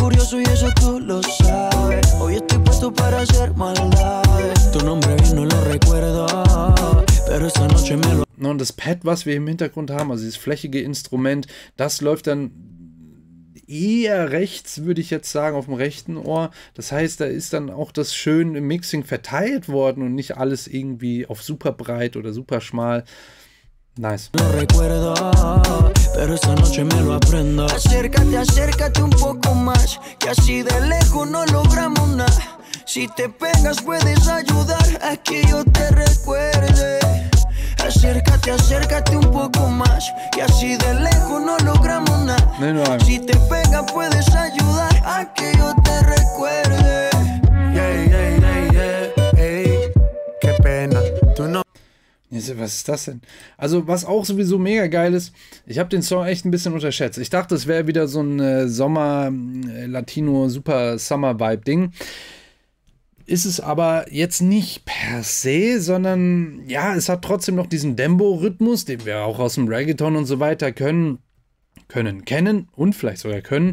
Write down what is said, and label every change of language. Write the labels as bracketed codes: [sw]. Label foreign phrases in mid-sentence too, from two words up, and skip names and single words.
[de] Und das Pad, was wir im Hintergrund haben, also dieses flächige Instrument, das läuft dann eher rechts, würde ich jetzt sagen, auf dem rechten Ohr. Das heißt, da ist dann auch das schön im Mixing verteilt worden und nicht alles irgendwie auf super breit oder super schmal. Nice. [es] Si te pegas puedes ayudar a que yo te recuerde. Acércate, acércate un poco más y así de lejos no logramos nada. Si te pegas puedes ayudar a que yo te recuerde. [en] Yeah, yeah, yeah, yeah, [es] hey, qué pena, tú no. [de] Was ist das denn? Also, was auch sowieso mega geil ist, ich habe den Song echt ein bisschen unterschätzt. Ich dachte, es wäre wieder so ein Sommer-Latino-Super-Summer-Vibe-Ding. Ist es aber jetzt nicht per se, sondern ja, es hat trotzdem noch diesen Dembo-Rhythmus, den wir auch aus dem Reggaeton und so weiter kennen und vielleicht sogar können.